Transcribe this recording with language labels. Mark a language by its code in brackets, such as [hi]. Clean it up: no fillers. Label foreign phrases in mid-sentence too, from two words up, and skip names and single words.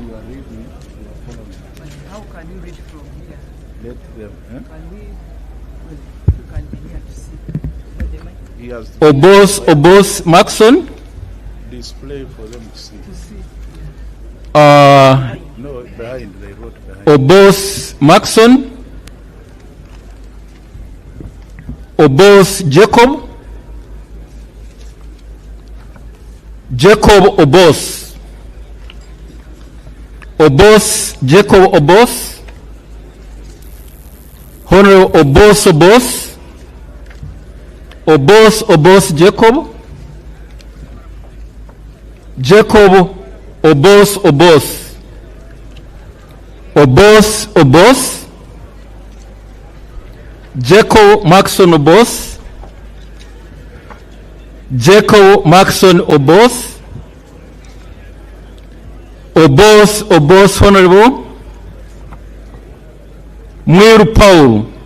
[en] How can you read from here? Let them. Can we? You can be here to see. Obos Maxon. Display for them to see. No, behind, they wrote behind. Obos Maxon. Obos Jacob. Jacob Obos. Obos Jacob Obos. Honorable Obos. Obos Jacob. Jacob Obos. Obos. Jacob Maxon Obos. Jacob Maxon Obos. Obos Honorable Mwiru Paul.